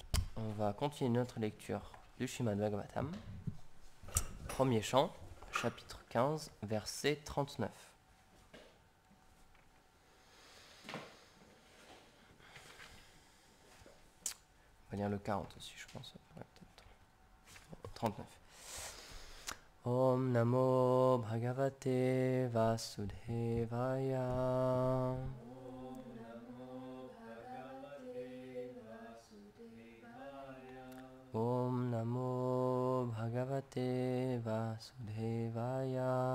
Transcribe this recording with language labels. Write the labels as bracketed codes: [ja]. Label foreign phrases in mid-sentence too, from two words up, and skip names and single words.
[fr] On va continuer notre lecture du Srimad Bhagavatam. Premier chant, chapitre 15, verset 39. On va lire le 40 aussi, je pense. Ouais, peut-être. 39. [sa] ॐ नमो भगवते वासुदेवाय. ॐ नमो भगवते वासुदेवाय.